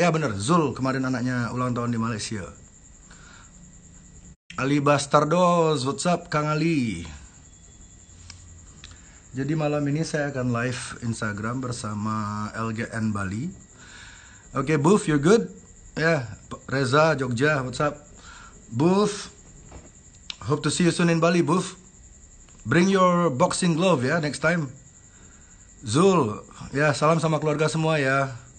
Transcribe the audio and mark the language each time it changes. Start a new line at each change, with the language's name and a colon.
Indonesian: Ya benar, Zul kemarin anaknya ulang tahun di Malaysia.
English: Ali Bastardos, what's up Kang Ali?
Indonesian: Jadi malam ini saya akan live Instagram bersama LGN Bali.
English: Oke, Boof, you're good? Ya, Reza, Jogja, what's up? Boof, hope to see you soon in Bali, Boof. Bring your boxing glove ya, next time.
Indonesian: Zul, ya salam sama keluarga semua ya.